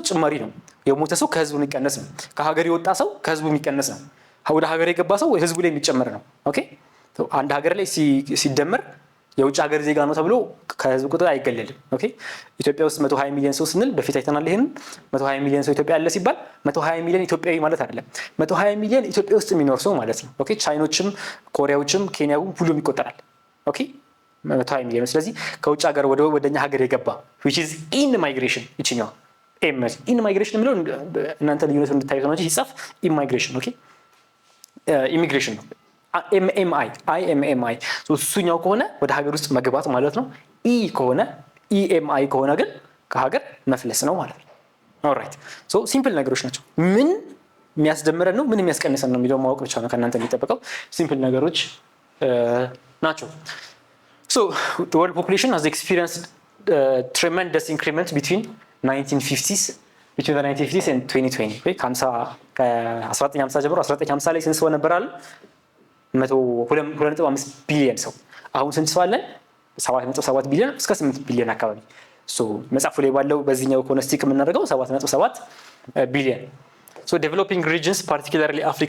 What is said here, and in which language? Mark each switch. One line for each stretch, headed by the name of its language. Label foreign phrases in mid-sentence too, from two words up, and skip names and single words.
Amharic: ጭማሪ ነው። የሞተ ሰው ከህዝቡ የሚቀነስ ነው። ከሀገር የወጣ ሰው ከህዝቡ የሚቀነስ ነው። ወደ ሀገር የገባ ሰው ህዝቡ ላይ የሚጨመር ነው። ኦኬ አንድ ሀገር ላይ ሲደመር የውጭ ሀገር ዜጋ ነው ተብሎ ከህዝብ ቁጥር አይገለልም። ኦኬ ኢትዮጵያ ውስጥ 120 ሚሊዮን ሰው ስንል በፊት አይተናል። ይሄን 120 ሚሊዮን ሰው ኢትዮጵያ አለ ሲባል 120 ሚሊዮን ኢትዮጵያዊ ማለት አይደለም። 120 ሚሊዮን ኢትዮጵያ ውስጥ የሚኖር ሰው ማለት ነው። ኦኬ ቻይኖችም፣ ኮሪያዎችም፣ ኬንያውም ሁሉም ይቆጠራል። ኦኬ 120 ሚሊዮን። ስለዚህ ከውጭ ሀገር ወደኛ ሀገር የገባ
English: which is in migration
Amharic: ይችኛው
English: in migration
Amharic: የሚለው እናንተ ልዩነቱን እንድታዩት ነው እንጂ ሲጻፍ immigration ኦኬ ኢሚግሬሽን ነው። IMMI እሱኛው ከሆነ ወደ ሀገር ውስጥ መግባት ማለት ነው። ከሆነ EMI ከሆነ ግን ከሀገር መፍለስ ነው ማለት ነው። ኦልራይት ሲምፕል ነገሮች ናቸው። ምን የሚያስደምረን ነው ምን የሚያስቀንሰን ነው የሚለው ማወቅ ብቻ ነው ከእናንተ የሚጠበቀው። ሲምፕል ነገሮች ናቸው።
English: The world population has experienced tremendous increment between the 1950s and 2020
Amharic: ከ1950 ጀምሮ 1950 ላይ ስንት ሰው ነበር አለ 2.5 ቢሊዮን ሰው። አሁን ስንት ሰው አለን? 7.7 ቢሊዮን እስከ 8 ቢሊዮን አካባቢ። መጽሐፉ ላይ ባለው በዚህኛው ከሆነ ስቲክ የምናደርገው 7.7 ቢሊዮን።
English: developing regions particularly
Amharic: አፍሪካ